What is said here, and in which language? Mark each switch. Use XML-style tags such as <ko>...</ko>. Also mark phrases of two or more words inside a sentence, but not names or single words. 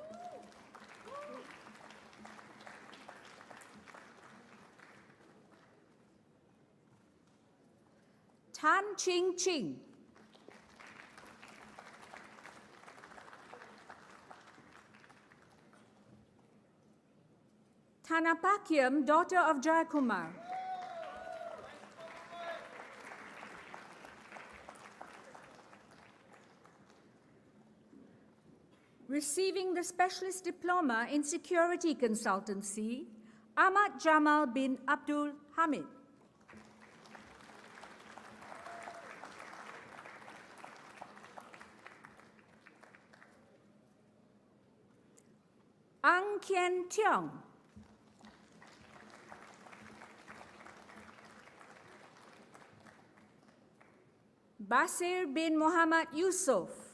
<en>Tan Ching Ching. Tanapakyam, daughter of Jayakumar. Receiving the Specialist Diploma in Security Consultancy, Ahmad Jamal bin Abdul Hamid. Ang Kien Tiong. Basir bin Muhammad Yusuf.</en>